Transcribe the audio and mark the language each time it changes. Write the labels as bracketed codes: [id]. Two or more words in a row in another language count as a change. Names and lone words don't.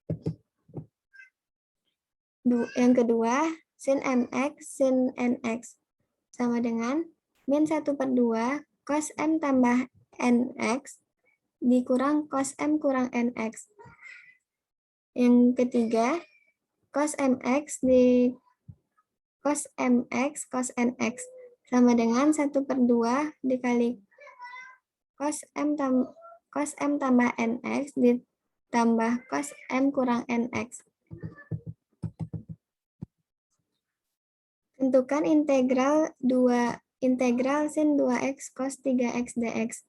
[id] Yang kedua, sin mx sin nx sama dengan min 1/2 cos m tambah nx dikurang cos m kurang nx. Yang ketiga, cos mx cos nx sama dengan 1/2 dikali cos m tambah nx ditambah cos m kurang nx. Tentukan integral sin 2x cos 3x dx.